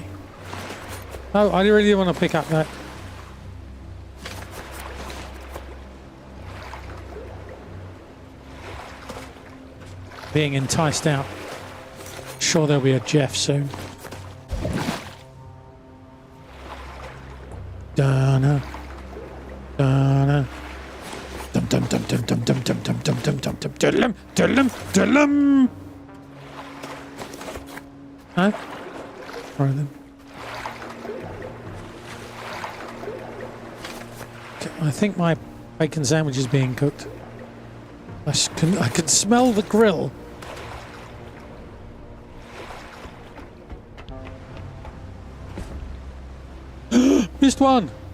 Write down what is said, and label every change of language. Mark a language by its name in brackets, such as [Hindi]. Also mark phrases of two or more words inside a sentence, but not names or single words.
[English] Oh, I really want to pick up that. Being enticed out. Sure there'll be a Jeff soon. Dun-na. Dun-na. Dum dum dum dum dum dum dum dum dum dum dum dum diddlum diddlum diddlum. Huh? Right then. I think my bacon sandwich is being cooked. I can smell the grill. Missed one.